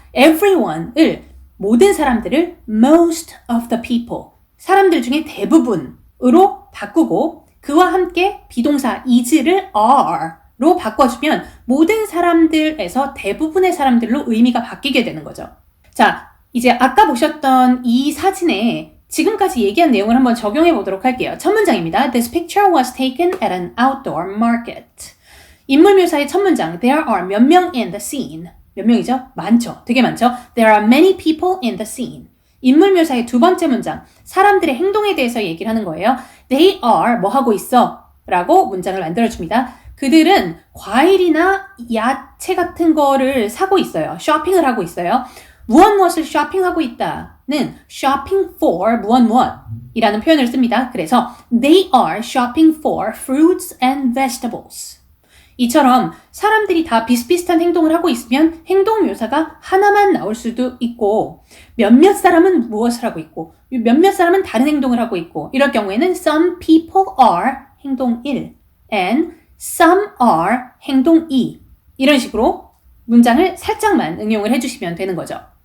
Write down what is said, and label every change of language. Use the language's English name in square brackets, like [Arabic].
[Korean] everyone을 모든 사람들을 [English] most of the people, [Korean] 사람들 중에 대부분으로 바꾸고 그와 함께 비동사 is를 are로 바꿔주면 모든 사람들에서 대부분의 사람들로 의미가 바뀌게 되는 거죠. 자, 이제 아까 보셨던 이 사진에 지금까지 얘기한 내용을 한번 적용해 보도록 할게요. 첫 문장입니다. [English] This picture was taken at an outdoor market. [Korean] 인물 묘사의 첫 문장, [English] There are [Korean] 몇 명 [English] in the scene. [Korean] 몇 명이죠? 많죠. 되게 많죠. [English] There are many people in the scene. [Korean] 인물 묘사의 2번째 문장, 사람들의 행동에 대해서 얘기를 하는 거예요. [English] They are [Korean] 뭐 하고 있어? 라고 문장을 만들어줍니다. 그들은 과일이나 야채 같은 거를 사고 있어요. 쇼핑을 하고 있어요. 무엇을 쇼핑하고 있다는 [English] shopping for [Korean] 무엇 이라는 표현을 씁니다. 그래서 [English] they are shopping for fruits and vegetables. [Korean] 이처럼 사람들이 다 비슷비슷한 행동을 하고 있으면 행동 묘사가 하나만 나올 수도 있고 몇몇 사람은 무엇을 하고 있고 몇몇 사람은 다른 행동을 하고 있고 이럴 경우에는 [English] some people are [Korean] 행동 1 [English] and some are [Korean] 행동 2 이런 식으로 문장을 살짝만 응용을 해주시면 되는 거죠.